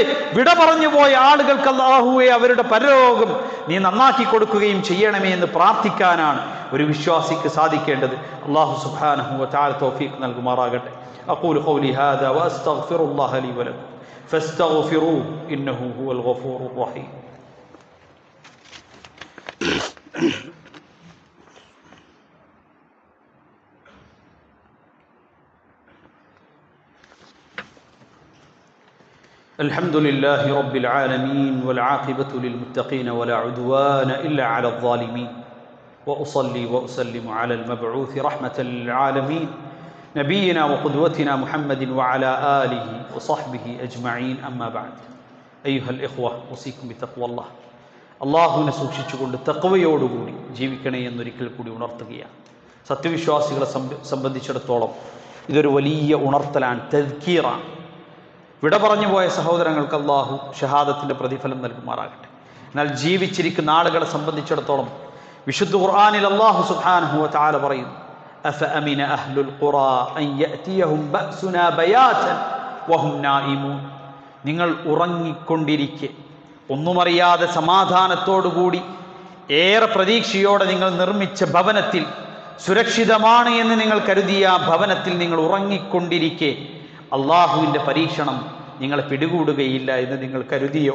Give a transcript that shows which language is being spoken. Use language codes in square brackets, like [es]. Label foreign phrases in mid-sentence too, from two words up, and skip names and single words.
[ml] വിട പറഞ്ഞു പോയ ആളുകൾക്ക് അല്ലാഹുവേ അവരുടെ പരലോകം നീ നന്നാക്കി കൊടുക്കുകയും ചെയ്യണമേ എന്ന് പ്രാർത്ഥിക്കാനാണ് ഒരു വിശ്വാസിക്ക് സാധിക്കേണ്ടത്. [ar] الله سبحانه وتعالى [ml] തൗഫീഖ് നൽകുമാറാകട്ടെ. [ar] أقول قولي هذا وأستغفر الله لي ولكم فاستغفروه إنه هو الغفور الرحيم. الحمد لله رب العالمين والعاقبة للمتقين ولا عدوان إلا على الظالمين وأصلي وأسلم على المبعوث رحمة للعالمين نبينا وقدوتنا محمد وعلى آله وصحبه أجمعين أما بعد أيها الإخوة أوصيكم بتقوى الله. [ml] അള്ളാഹുവിനെ സൂക്ഷിച്ചുകൊണ്ട് തഖ്വയോടുകൂടി ജീവിക്കണേ എന്നൊരിക്കൽ കൂടി ഉണർത്തുകയാണ്. സത്യവിശ്വാസികളെ സംബന്ധിച്ചിടത്തോളം ഇതൊരു വലിയ ഉണർത്തലാണ്, തദ്കീറാണ്. വിട പറഞ്ഞു പോയ സഹോദരങ്ങൾക്ക് അല്ലാഹു ഷഹാദത്തിന്റെ പ്രതിഫലം നൽകുമാറാകട്ടെ. എന്നാൽ ജീവിച്ചിരിക്കുന്ന ആളുകളെ സംബന്ധിച്ചിടത്തോളം വിശുദ്ധ ഖുർആനിൽ [ar] الله سبحانه وتعالى [ml] പറയുന്നു, [ar] أفأمن أهل القرى أن يأتيهم بأسنا بياتا وهم نائمون, [ml] നിങ്ങൾ ഉറങ്ങിക്കൊണ്ടിരിക്കെ, ഒന്നുമറിയാതെ സമാധാനത്തോടുകൂടി ഏറെ പ്രതീക്ഷയോടെ നിങ്ങൾ നിർമ്മിച്ച ഭവനത്തിൽ, സുരക്ഷിതമാണ് എന്ന് നിങ്ങൾ കരുതിയ ആ ഭവനത്തിൽ നിങ്ങൾ ഉറങ്ങിക്കൊണ്ടിരിക്കെ അള്ളാഹുവിൻ്റെ പരീക്ഷണം നിങ്ങളെ പിടികൂടുകയില്ല എന്ന് നിങ്ങൾ കരുതിയോ?